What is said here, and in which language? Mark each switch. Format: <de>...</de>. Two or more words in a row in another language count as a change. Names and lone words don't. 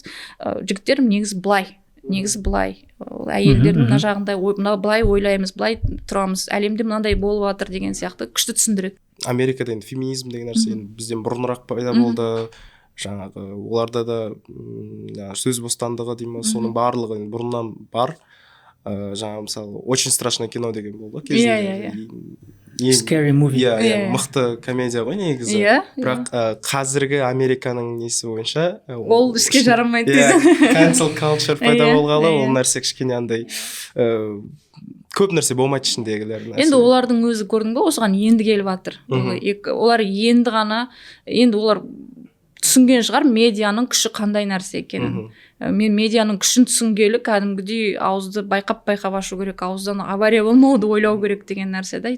<kk>Жігіттерім негізі былай. Әйелдердің мына жағында былай ойлаймыз, былай тұрамыз, әлемде мынандай болып жатыр деген сияқты күшті түсіндіреді. Америкада енді феминизм деген нәрсе бізден бұрынырақ пайда болды. жаңағы оларда да сөз бостандығы деймін, соның барлығы бұрыннан бар. Жаңағы мысалы</kk> <ru>очень страшное кино</ru> <kk>деген болды кезінде.</kk> <en>Scary movie.</en> <kk>Мықты комедия ғой негізі. Бірақ қазіргі Американың несі бойынша ол іске жарамайды</kk> <en>cancel culture</en> <kk>пайда болғалы, ол нәрсе кішкене андай көп нәрсе болмайды ішіндегілер. Енді олардың өзі көрдің бе, осыған енді келіп жатыр. Олар енді ғана, енді олар түсінген шығар медианың күші қандай нәрсе екенін. Мен медианың күшін түсінгелі кәдімгідей ауызды байқап ашу керек, ауыздан авария болмауды ойлау керек деген нәрсе да.</kk>